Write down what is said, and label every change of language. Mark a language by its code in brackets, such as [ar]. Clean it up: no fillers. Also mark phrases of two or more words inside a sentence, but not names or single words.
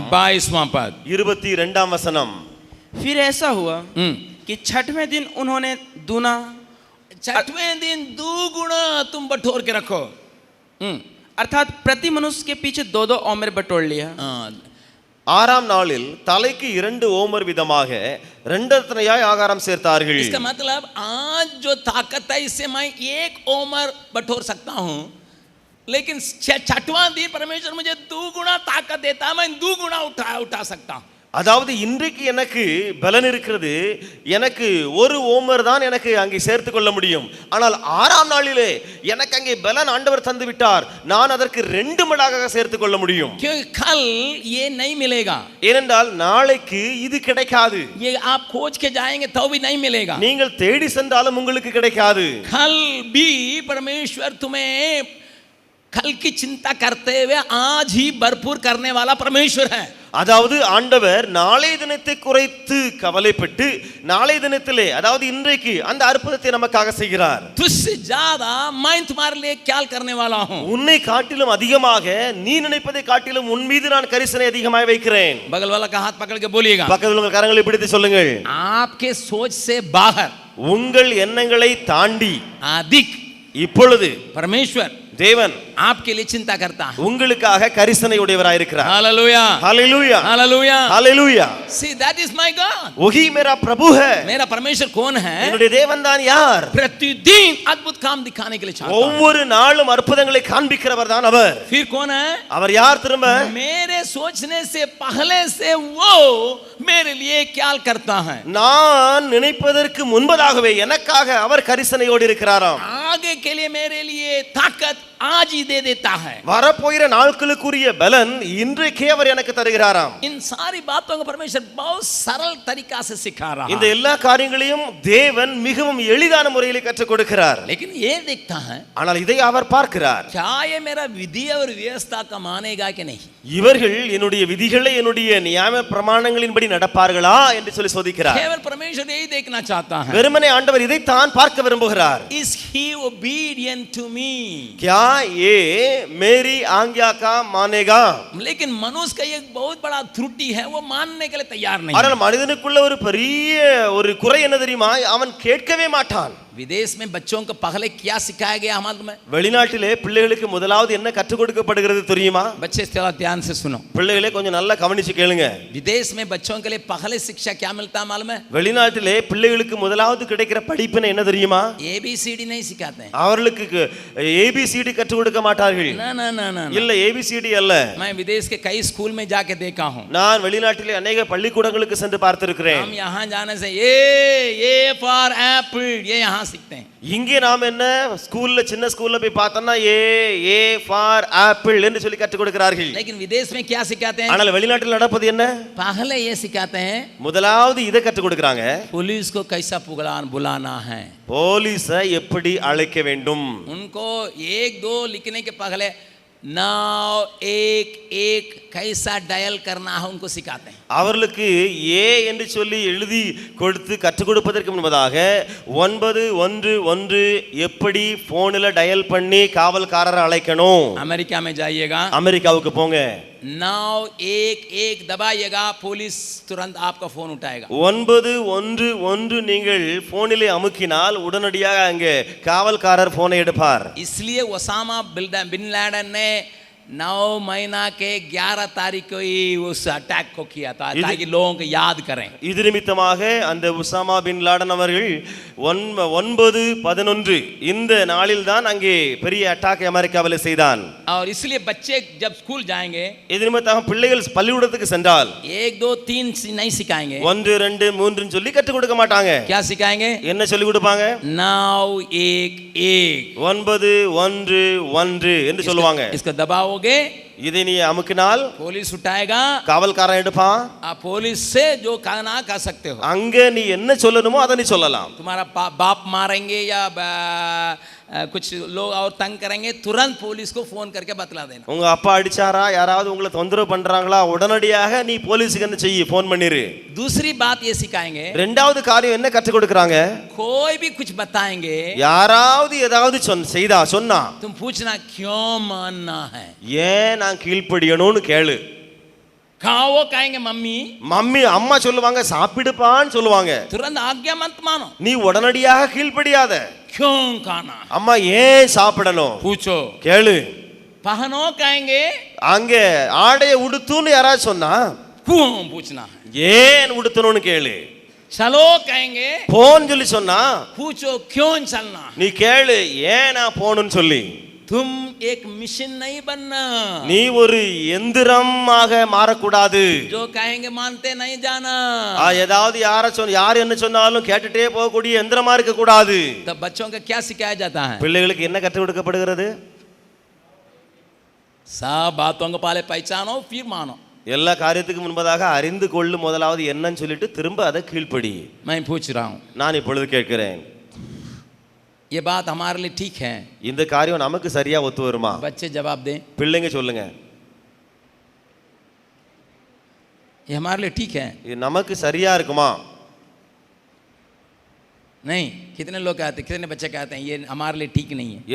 [hi] 22वां पद [ta] 22ஆம் வசனம். [hi] फिर ऐसा हुआ कि छठवें दिन उन्होंने दूना, 6वें दिन 2 गुना तुम बटोर के रखो। अर्थात प्रति मनुष्य के पीछे 2-2 ओमेर बटोर लिया। [ta] 6ஆம் நாளில் தலைக்கு 2 ஓமர் விதமாக 2 ஆகாரம் சேர்த்தார்கள். [hi] इसका मतलब आज जो ताकत है इससे मैं 1 ओमर बटोर सकता हूँ, लेकिन 6वां दिन परमेश्वर मुझे 2 गुना ताकत देता, मैं 2 गुना उठा सकता हूँ। [ta] அதாவது இன்றைக்கு எனக்கு பலன் இருக்கிறது, எனக்கு 1 ஓமர் தான் எனக்கு அங்கே சேர்த்து கொள்ள முடியும். ஆனால் 6ஆம் நாளிலே எனக்கு அங்கே பலன் ஆண்டவர் தந்து விட்டார், நான் அதற்கு 2 மடங்காக சேர்த்து கொள்ள முடியும். [hi] क्योंकि कल ये नहीं मिलेगा, [ta] ஏனென்றால் நாளைக்கு இது கிடைக்காது. [hi] ये आप खोज के जाएंगे तो भी नहीं मिलेगा, [ta] நீங்கள் தேடி சென்றாலும் உங்களுக்கு கிடைக்காது. [hi] कल भी परमेश्वर तुम्हें कल की चिंता करते हुए आज ही भरपूर करने वाला परमेश्वर है। [ta] அதாவது ஆண்டவர் நாளை தினத்தை குறைத்து கவலைப்பட்டு நாளை தினத்திலே அதாவது இன்றைக்கு அந்த அற்புதத்தை நமக்காக செய்கிறார். [hi] तुझसे ज्यादा मैं तुम्हारे लिए क्या करने वाला हूँ, [ta] உன்னை காட்டிலும் அதிகமாக நீ நினைப்பதை காட்டிலும் உன் மீது நான் கரிசனை அதிகமாக வைக்கிறேன். [hi] बगल वाला का हाथ पकड़ के बोलिएगा, [ta] பக்கத்தில் உங்கள் கரங்களை பிடித்து சொல்லுங்கள், [hi] आपके सोच से बाहर [ta] உங்கள் எண்ணங்களை தாண்டி [hi] अधिक [ta] இப்பொழுது [hi] परमेश्वर [ta] தேவன் [hi] आपके लिए चिंता करता है। [ta] உங்களுக்காக கரிசனை உடையவராய் இருக்கிறார். [hi] हालेलुया हालेलुया हालेलुया हालेलुया. [en] See, that is my God. [hi] वही मेरा प्रभु है. मेरा परमेश्वर कौन है? [ta] என்னுடைய தேவன் தான் யார்? [hi] प्रतिदिन अद्भुत काम दिखाने के लिए चाहता है। [ta] ஒவ்வொரு நாளும் அற்புதங்களை காண்பிக்கிறவர் தான் அவர். [hi] फिर कौन है? [ta] அவர் யார் திரும்ப? [hi] मेरे सोचने से पहले से वो मेरे लिए क्या करता है, [ta] நான் நினைப்பதற்கு முன்பதாகவே எனக்காக அவர் கரிசனையோடு இருக்கிறாராம். [hi] आगे के लिए मेरे लिए ताकत आज ही दे देता है। [ta] வரப்போகிற நாட்களுக்குரிய பலன் இன்றைக்கே அவர் எனக்கு தருகிறாராம். [hi] इन सारी बातों को परमेश्वर बहुत सरल तरीका से सिखा रहा [ta] இந்த [hi] है, [ta] எல்லா காரியங்களையும் தேவன் மிகவும் எளிதான முறையில் கற்றுக் கொடுக்கிறார். [hi] लेकिन ये देखता है [ta] ஆனால் இதை அவர் பார்க்கிறார். [hi] क्या ये मेरा विधि और व्यवस्था का मानेगा कि नहीं। [ta] இவர்கள் என்னுடைய விதிகளை என்னுடைய நியாய பிரமாணங்களின்படி நடப்பார்களா என்று சொல்லி சோதிக்கிறார். [hi] केवल परमेश्वर यही देखना चाहता है, [ta] வெறுமனே ஆண்டவர் இதைத்தான் பார்க்க விரும்புகிறார். [en] is he obedient to me। [hi] क्या ये मेरी आज्ञा का मानेगा? लेकिन मनुष्य का एक बहुत बड़ा त्रुटि है, वो मानने के लिए तैयार नहीं [ta] ஆனால் [hi] है। [ta] மனிதனுக்குள்ள ஒரு பெரிய ஒரு குறை என்ன தெரியுமா? அவன் கேட்கவே மாட்டான். [hi] विदेश में बच्चों को पहले क्या सिखाया गया हमारे में? [ta] வெளிநாட்டிலே பிள்ளைகளுக்கு முதலாவது என்ன கற்றுக் கொடுக்கப்படுகிறது தெரியுமா? [hi] बच्चे थोड़ा ध्यान से सुनो। [ta] பிள்ளைகளே கொஞ்சம் நல்லா கவனிச்சு கேளுங்க. [hi] विदेश में बच्चों के लिए पहले शिक्षा क्या मिलता है मालूम है? [ta] வெளிநாட்டிலே பிள்ளைகளுக்கு முதலாவது கிடைக்கிற படிப்பு என்ன தெரியுமா? [hi] ABCD नहीं सिखाते हैं। [ta] அவர்களுக்கு ABCD கற்றுக் கொடுக்க மாட்டார்கள். [hi] ना ना ना ना, [ta] இல்ல ABCD அல்ல. [hi] मैं विदेश के कई स्कूल में जाके देखा हूँ। [ta] நான் வெளிநாட்டிலே अनेक பள்ளிக்கூடங்களுக்கு சென்று பார்த்திருக்கிறேன். [hi] हम यहाँ जाने से [en] A for apple [hi] ये यहाँ सीखते हैं। [ta] இங்கே நாம் என்ன ஸ்கூல்ல சின்ன ஸ்கூல்ல போய் பார்த்தோம்னா [en] A for apple [ta] என்று சொல்லி கற்றுக் கொடுக்கிறார்கள். [hi] लेकिन विदेश में क्या सिखाते हैं? [ta] ஆனால் வெளிநாட்டில் நடப்பது என்ன? [hi] पहले ये सिखाते हैं [ta] முதலாவது இதை கற்றுக் கொடுக்கறாங்க. [hi] पुलिस को कैसा बुलाना है, [ta] போலீஸை எப்படி அழைக்க வேண்டும். [hi] उनको एक दो लिखने के पहले नाउ एक एक कैसा डायल करना है उनको सिखाते हैं। [ta] அவர்களுக்கு ஏ என்று சொல்லி எழுதி கொடுத்து கற்றுக் கொடுப்பதற்கு முன்பதாக 911 எப்படி போன்ல டயல் பண்ணி காவல்காரரை அழைக்கணும். [hi] अमेरिका में जाइएगा, [ta] அமெரிக்காவுக்கு போங்க, [hi] नाउ एक एक दबाइएगा, पुलिस तुरंत आपका फोन उठाएगा। [ta] 911 நீங்கள் போனிலே அமுக்கினால் உடனடியாக அங்கே காவல்காரர் போனை எடுப்பார். [hi] इसलिए ओसामा बिन लादेन ने 9 महीना के 11 तारीख को ही उस अटैक को किया था ताकि लोगों को याद करें। [ta] இது நிமித்தமாக அந்த உசாமா பின் லாடன் அவர்கள் 9/11 இந்த நாளில் தான் அங்கே பெரிய அட்டாக் அமெரிக்காவில் செய்தான். [hi] और इसलिए बच्चे जब स्कूल जाएंगे, [ta] இது நிமித்தமாக பிள்ளைகள் பள்ளிக்கூடத்துக்கு சென்றால் [hi] 1 2 3 नहीं सिखाएंगे। [ta] 1 2 3 சொல்லி கற்றுக் கொடுக்க மாட்டாங்க. [hi] क्या सिखाएंगे? [ta] என்ன சொல்லி கொடுப்பாங்க? [hi] 9 1 1 [ta] 911 என்று சொல்லுவாங்க. [hi] इसको दबाओगे, [ta] இதை நீ அமுக்கினால் [hi] पुलिस उठाएगा, [ta] காவல்காரன் எடுப்பான். [hi] आप पुलिस से जो कहना कह सकते हो। [ta] அங்க நீ என்ன சொல்லணுமோ அதை நீ சொல்லலாம். [hi] तुम्हारा बाप मारेंगे या कुछ लोग और तंग करेंगे, तुरंत पुलिस को फोन करके बतला देना। [ta] உங்க அப்பா அடிச்சாரா, யாராவது உங்களை தொந்தரவு பண்றாங்களா, உடனடியாக நீ போலீஸுக்கு என்ன செய்ய, போன் பண்ணிரு. [hi] दूसरी बात ये सिखाएंगे, [ta] ரெண்டாவது காரியம் என்ன கற்றுக் கொடுக்கறாங்க? [hi] कोई भी कुछ बताएंगे, [ta] யாராவது ஏதாவது சொன்னா [hi] तुम पूछना क्यों मानना है। [ta] ஏன் நான் கீழ்ப்படியணும்னு கேளு. [hi] कहा वो कहेंगे मम्मी [ta] அம்மா சொல்லுவாங்க சாப்பிடுப்பான்னு சொல்லுவாங்க. [hi] तुरंत आज्ञा मत मानो, [ta] நீ உடனடியாக கீழ்ப்படியாத. [hi] क्यों खाना, [ta] அம்மா ஏன் சாப்பிடணும் [hi] पूछो। [ta] கேளு. [hi] पहनो कहेंगे, [ta] அங்க ஆடைய உடுத்துன்னு யாராவது சொன்னா [hi] क्यों पूछना है। [ta] ஏன் உடுத்தணும்னு கேளு. [hi] चलो कहेंगे, [ta] போன்னு சொல்லி சொன்னா [hi] पूछो क्यों चलना। [ta] நீ கேளு ஏன் நான் போகணும்னு சொல்லி. [hi] तुम एक मिशन नहीं बनना, [ta] நீ ஒரு எந்திரமாக மாறக்கூடாது. [hi] जो कहेंगे मानते नहीं जाना। [ta] ஏதாவது யார் என்ன சொன்னாலும் கேட்டுட்டே போகக்கூடிய எந்திரமா இருக்க கூடாது. [hi] तब बच्चों को क्या सिखाया जाता है? [ta] பிள்ளைகளுக்கு என்ன கற்றுக் கொடுக்கப்படுகிறது? [hi] सब बातों को पहले पहचानो फिर मानो। [ta] எல்லா காரியத்துக்கு முன்பதாக அறிந்து கொள்ளு, முதலாவது என்னன்னு சொல்லிட்டு திரும்ப அதை கீழ்ப்படி. [hi] मैं पूछ रहा हूँ, [ta] நான் இப்பொழுது கேட்கிறேன், [hi] ये बात हमारे लिए ठीक है? [ta] இந்த காரியம் நமக்கு சரியா ஒத்து வருமா? [hi] बच्चे जवाब दें, [ta] பிள்ளைங்க சொல்லுங்க, [hi] ये हमारे लिए ठीक है? [ta] இது நமக்கு சரியா இருக்குமா? [hi] नहीं। कितने लोग कहते, कितने बच्चे कहते हैं ये हमारे लिए ठीक नहीं है?